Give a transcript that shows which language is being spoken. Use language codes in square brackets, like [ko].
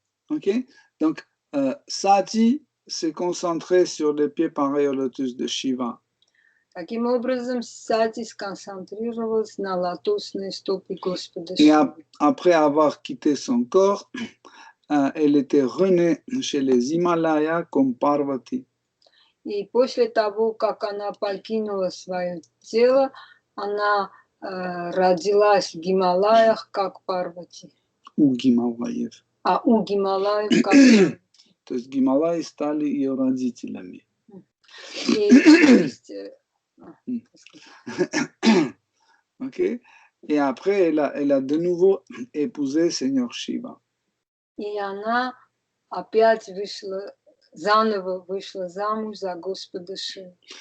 [fr] Ok, donc Sati s'est concentré sur les pieds pareils au lotus de Shiva. [ru] Таким образом, Сати сконцентрировалась на лотосной стопе Господа [fr] Et [ru] Шивы. [fr] après avoir quitté son corps, elle était renée chez les Himalayas comme Parvati. [ru] И после того, как она покинула свое тело, она родилась в Гималаях как Парвати. У Гималаев. А у Гималаев как Парвати. То есть Гималаи стали ее родителями. И, то есть, Ok. [fr] Et après, elle a de nouveau épousé Seigneur Shiva. [ru] и она опять заново вышла замуж за Господа Шиву.